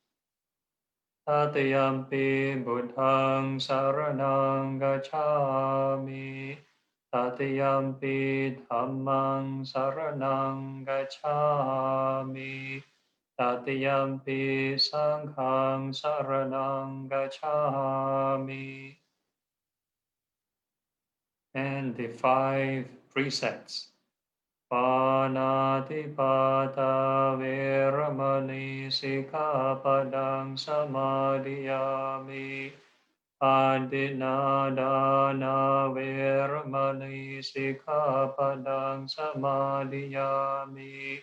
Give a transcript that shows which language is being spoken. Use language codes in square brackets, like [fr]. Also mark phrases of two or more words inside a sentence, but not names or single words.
[pi] Tatiyampi Buddhaṃ saraṇaṃ gacchāmi, Tatiyampi Dhammaṃ saraṇaṃ gacchāmi, Tatiyampi Saṅghāṃ saraṇaṃ gacchāmi. [en] And the 5 precepts. [pi] Pāṇātipada veramani sikkhapadang samadhiyami. Adinādāna veramani sikkhapadang samadhiyami.